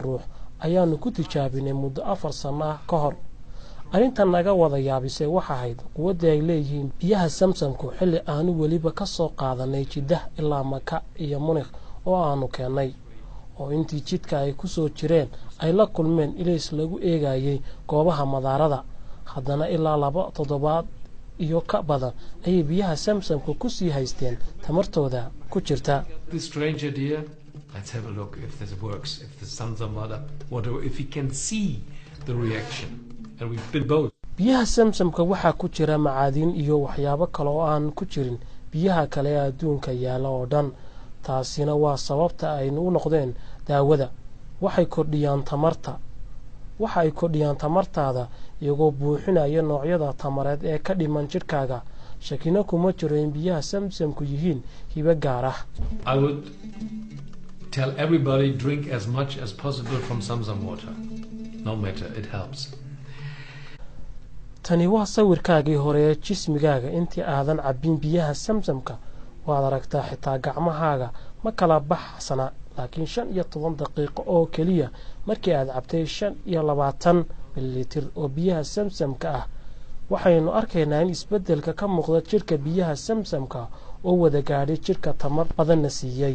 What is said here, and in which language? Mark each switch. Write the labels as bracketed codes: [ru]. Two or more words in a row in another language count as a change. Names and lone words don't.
[so] ruux ayaanu ku tijaabinay muddo 4 sano ah ka hor arintan naga wada yaabisay waxa ahayd quwadda ay leeyihiin biyaha samsamku xilli aanu weliba ka soo qaadanay Jiddah ilaa Maka iyo Munich oo aanu keenay oo intii jidka ay ku soo jireen ay la kulmeen ilays lagu eegayay goobaha madaarada haddana ilaa 2 toddobaad iyo ka badan ay biyaha samsamku ku sii haysteen tamartooda ku jirta. [en] This strange idea, Let's have a look if this works, if the Zamzam water, if we can see the reaction. And we've been both. [so] biyaha samsamka waxaa ku jira macaadin iyo waxyaabo kale oo aan ku jirin biyaha kale ee adduunka yaala oo dhan taasina waa sababta ay u noqdeen daawada waxay kordhiyaan tamartaada iyagoo buuxinaya noocyada tamareed ee ka dhiman jirkaaga shakina kuma jiro in biyaha samsamku yihiin hibo gaar ah. [en] I would tell everybody drink as much as possible from Zamzam water. No matter, it helps. [so] tani waa sawirkaagii hore ee jismigaaga intii aadan cabbin biyaha samsamka waad aragtaa xitaa gacmahaaga ma kala baxsana laakiin 15 daqiiqo oo keliya markii aad cabtay 25 mililitir oo biyaha samsamka ah waxaynu arkaynaa in isbeddelka ka muuqda jirka biyaha samsamka oo wada gaadhay jirka tamar badanna siiyay.